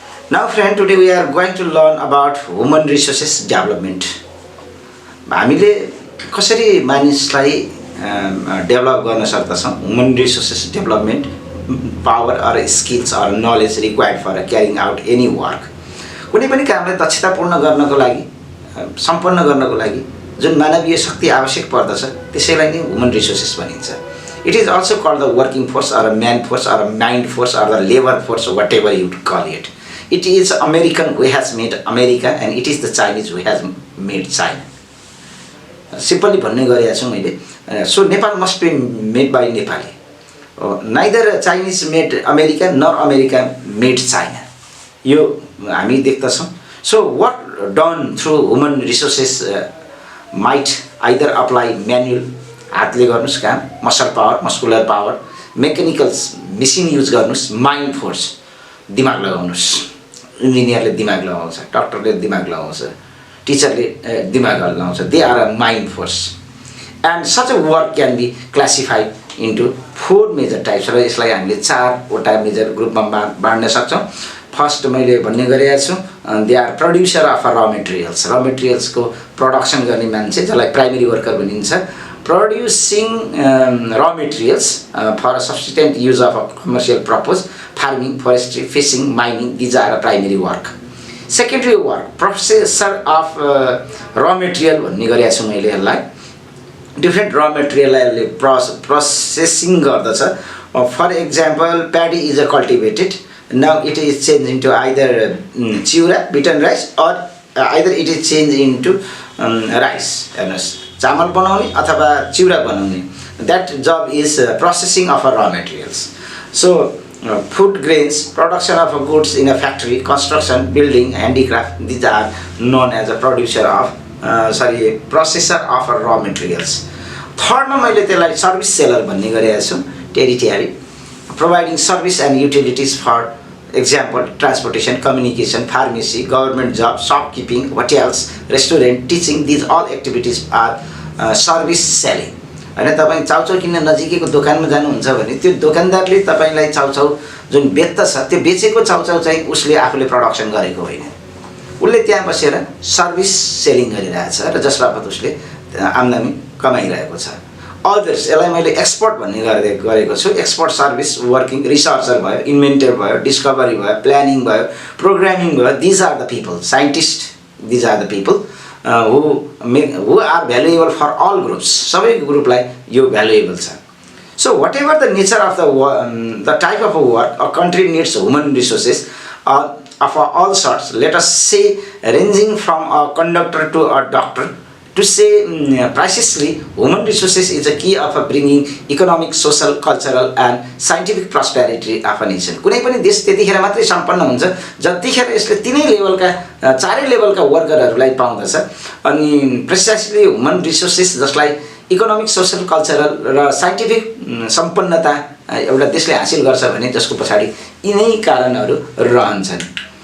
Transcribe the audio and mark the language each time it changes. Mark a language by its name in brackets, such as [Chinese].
[English] Now friend, today we are going to learn about human resources development. [Nepali] हामीले कसरी मानिसलाई develop गर्न सक्दछौँ [English] human resources development power or skills or knowledge required for carrying out any work [Nepali] कुनै पनि कामलाई दक्षतापूर्ण गर्नको लागि सम्पन्न गर्नको लागि जुन मानवीय शक्ति आवश्यक पर्दछ त्यसैलाई नै ह्युमन रिसोर्सेस भनिन्छ. [English] It is also called the working force or a man force or a mind force or the labor force, whatever you call it. It is American who has made America and it is the Chinese who has made China. [Nepali] Simply भन्ने गरेको छु मैले. [English] So Nepal must be made by Nepali. Neither Chinese made America nor America made China. [Nepali] यो हामी देख्दछौँ. [English] So what done through human resources might either apply manual [Nepali] हातले गर्नुस् काम, [English] muscle power, muscular power, mechanical machine use गर्नुस्, mind force [Nepali] दिमाग लगाउनुस्. इन्जिनियरले दिमाग लगाउँछ, डक्टरले दिमाग लगाउँछ, टिचरले दिमाग लगाउँछ. [English] They are a mind force and such a work can be classified into 4 major types. [Nepali] र यसलाई हामीले 4वटा मेजर ग्रुपमा बाँड्न सक्छौँ. [English] first [Nepali] मैले भन्ने गरेको छु, [English] They are producer of raw materials. [Nepali] र मेटेरियल्सको प्रोडक्सन गर्ने मान्छे जसलाई प्राइमेरी वर्कर भनिन्छ. [English] Producing raw materials for a subsistent use of a commercial purpose, farming, forestry, fishing, mining, these are a primary work. Secondary work, processor of raw material [Nepali] भन्ने गरेको छु मैले यसलाई. डिफ्रेन्ट र मेटेरियलले प्रोसेसिङ गर्दछ. [English] For example paddy is cultivated, now it is changed into either chiura beaten rice or either it is changed into rice. [Nepali] हेर्नुहोस्, चामल बनाउने अथवा चिउरा बनाउने. [English] That job is processing of raw materials. So food grains, production of goods in a factory, construction, building, handicraft, these are known as a producer of processor of raw materials. [Nepali] थर्डमा मैले त्यसलाई service seller भन्ने गरेको छु. [English] Territory providing service and utilities for example transportation, communication, pharmacy, government job, shopkeeping, hotels, restaurant, teaching, these all activities are service selling. [Nepali] हैन, तपाईं चाउचाउ किन्न नजिकैको दोकानमा जानुहुन्छ भने त्यो दोकानदारले तपाईलाई चाउचाउ जुन बेच्दछ त्यो बेचेको चाउचाउ चाहिँ उसले आफूले प्रोडक्सन गरेको होइन. उसले त्यहाँ बसेर सर्भिस सेलिङ गरिरहेछ र जसबाट उसले आम्दानी कमाइरहेको छ. अदर्स यसलाई मैले एक्सपर्ट भन्ने गरेको छु. एक्सपर्ट सर्भिस वर्किङ रिसर्चर भयो, इन्भेन्टर भयो, डिस्कभरी भयो, प्लानिङ भयो, प्रोग्रामिङ भयो. [English] These are the people, scientist, these are the people who are valuable for all groups. [Nepali] सबै ग्रुपलाई यो भ्यालुएबल छ. [English] So whatever the nature of the type of work, a country needs human resources of all sorts. Let us say ranging from a conductor to a doctor. To say precisely, human resources is a key of bringing economic, social, cultural and scientific prosperity of a nation. [Nepali] कुनै पनि देश त्यतिखेर मात्रै सम्पन्न हुन्छ जतिखेर यसले तीनै लेभलका चारै लेभलका वर्करहरूलाई पाउँदछ. अनि प्रिसाइसली ह्युमन रिसोर्सेस जसलाई इकोनोमिक, सोशल, कल्चरल र साइन्टिफिक सम्पन्नता एउटा देशले हासिल गर्छ भने जसको पछाडि यिनै कारणहरू रहन्छन्.